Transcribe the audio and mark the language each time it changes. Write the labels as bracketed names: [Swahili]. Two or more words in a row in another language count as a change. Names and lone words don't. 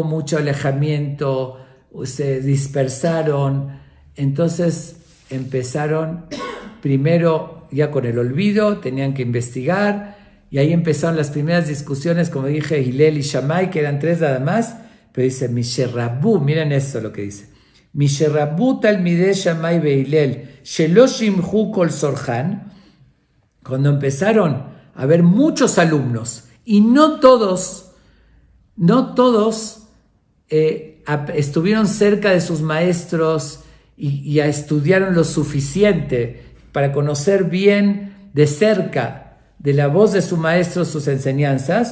[Spanish] mucho alejamiento, se dispersaron, entonces empezaron primero ya con el olvido, tenían que investigar, y ahí empezaron las primeras discusiones, como dije, Hillel y Shammai, que eran 3 nada más, pero dice, Misherrabu, miren esto lo que dice, [Hebrew] משרבו תלמידי שמאי והלל שלא שמשו כל צרכן, [Spanish] cuando empezaron a haber muchos alumnos, y no todos estuvieron cerca de sus maestros y estudiaron lo suficiente para conocer bien de cerca de la voz de su maestro sus enseñanzas.